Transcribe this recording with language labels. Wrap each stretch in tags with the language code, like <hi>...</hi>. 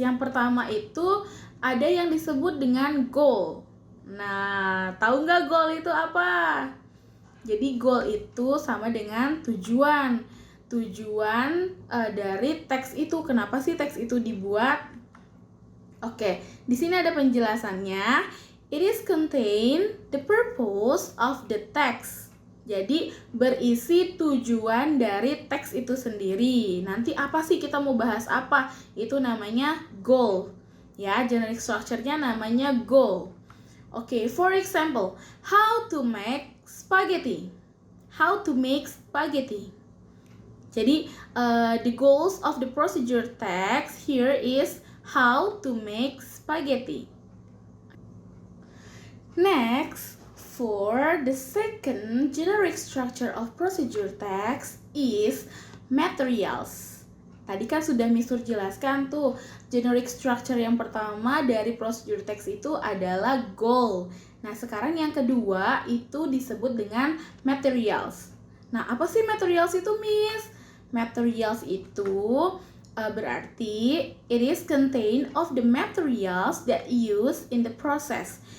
<id>Yang pertama itu ada yang disebut dengan goal. Nah, tahu nggak goal itu apa? Jadi goal itu sama dengan tujuan. Tujuan dari teks itu. Kenapa sih teks itu dibuat? Oke, di sini ada penjelasannya.</id> <en>It is contain the purpose of the text.</en> <id>Jadi berisi tujuan dari teks itu sendiri. Nanti apa sih kita mau bahas apa? Itu namanya goal. Ya, generic structure-nya namanya goal.</id> <en>Oke, for example, how to make spaghetti. How to make spaghetti. Jadi, the goals of the procedure text here is how to make spaghetti. Next, for the second generic structure of procedure text is materials.</en> <id>Tadi kan sudah Mister jelaskan tuh, generic structure yang pertama dari procedure text itu adalah goal. Nah, sekarang yang kedua itu disebut dengan materials. Nah, apa sih materials itu, Miss? Materials itu berarti</id> <en>it is contain of the materials that used in the process.</en>